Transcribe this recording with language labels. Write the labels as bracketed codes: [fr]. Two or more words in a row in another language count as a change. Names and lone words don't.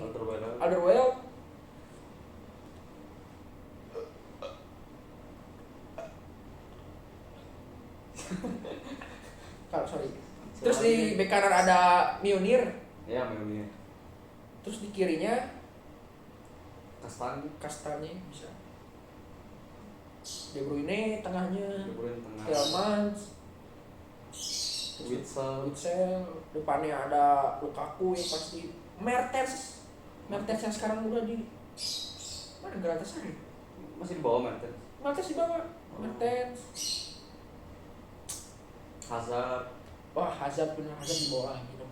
[id] Alderweireld. Sorry. Terus di bek kanan ada Mjolnir. Ya, Mjolnir. Terus di kirinya Kastanje bisa. De Bruyne tengahnya. Tielemans. Witsel. Depannya ada Lukaku yang pasti. Mertens yang sekarang udah di mana Galatasaray? Masih di bawah Mertens. Mertens di bawah. Mertens. Hazard. Wah, Hazard di bawah lagi dong.